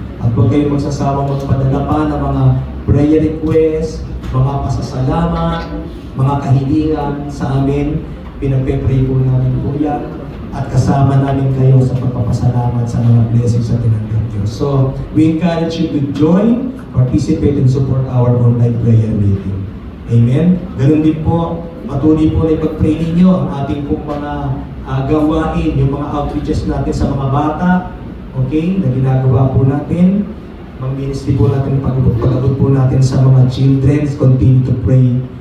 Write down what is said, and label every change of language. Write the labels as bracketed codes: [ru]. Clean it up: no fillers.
[tl] At huwag kayong magsasawang magpadala pa ng mga prayer request, mga pasasalamat, mga kahilingan sa amin. Pinagpe-pray po namin po yan at kasama namin kayo sa pagpapasalamat sa mga blessings sa tinanggap Diyos. [en] So, we encourage you to join, participate, and support our online prayer meeting. Amen? [tl] Ganun din po, patuloy po na ipag-pray ninyo ang ating pong mga gawain, yung mga outreaches natin sa mga bata, okay, na ginagawa po natin. Mag-ministry po natin, pag-abot po natin sa mga children, [en] continue to pray